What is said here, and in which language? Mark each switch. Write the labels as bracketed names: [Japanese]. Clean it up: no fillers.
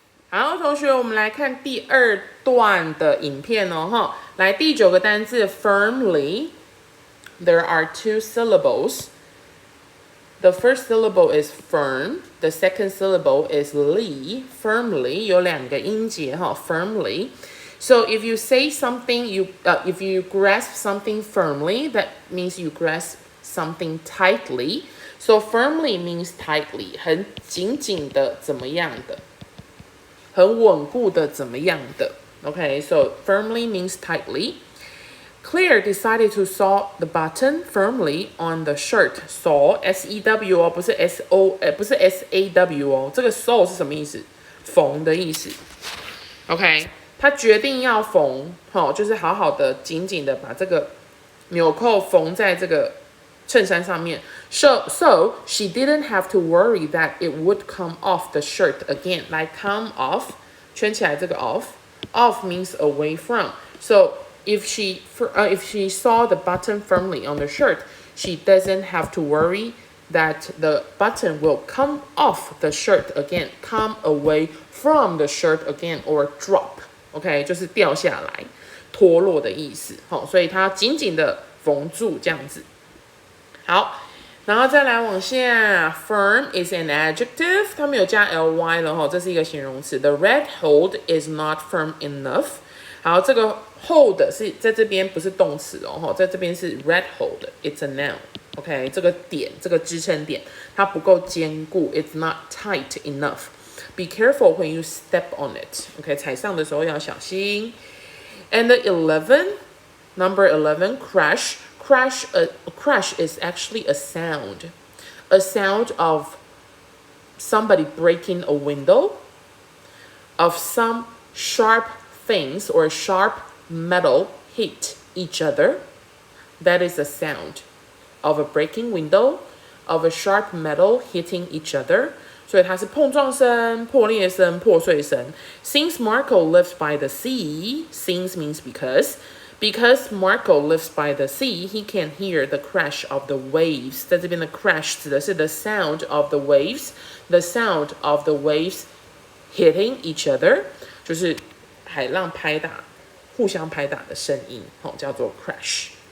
[Chinese] 好，同学，我们来看第二段的影片哦，哈，来第9个单字 firmly。 [English] There are 2 syllables. The first syllable is firm. The second syllable is ly. [Chinese] Firmly 有2个音节哈 ，firmly. [English] So if you say something, if you grasp something firmly, that means you grasp something tightly. So firmly means tightly， [Chinese] 很紧紧的，怎么样的，很稳固的，怎么样的。 [English] Okay, so firmly means tightly. Claire decided to sew the button firmly on the shirt. [Chinese] Sew, S-E-W 哦，不是 S-O，不是 S-A-W 哦，这个 sew 是什么意思？缝的意思。 OK， 她决定要缝，就是好好的、紧紧的把这个纽扣缝在这个衬衫上面。 [English] So she didn't have to worry that it would come off the shirt again. Like come off， [Chinese] 圈起来这个 [English] off means away from. So if she saw the button firmly on the shirt, she doesn't have to worry that the button will come off the shirt again, come away from the shirt again, or drop. [Chinese] OK， 就是掉下来、脱落的意思。所以它紧紧的缝住这样子。好，然后再来往下 ， [English] firm is an adjective， [Chinese] 它没有加 ly 了这是一个形容词。 [English] The red hold is not firm enough。 [Chinese] 好，这个 hold 是在这边不是动词在这边是 red hold， [English] it's a noun。 [Chinese] OK， 这个点，这个支撑点，它不够坚固 ， [English] it's not tight enough. Be careful when you step on it. [Chinese] OK， 踩上的时候要小心。 [English] And number 11, crash. Crash is actually a sound of somebody breaking a window, of some sharp things or sharp metal hit each other. That is a sound of a breaking window, of a sharp metal hitting each other. [Chinese] 所以它是碰撞声、破裂声、破碎声。 [English] Since Marco lives by the sea, since means because Marco lives by the sea, he can hear the crash of the waves. [Chinese] 在这边的 crash 指的是 [English] the sound of the waves, the sound of the waves hitting each other， [Chinese] 就是海浪拍打、互相拍打的声音，叫做 crash。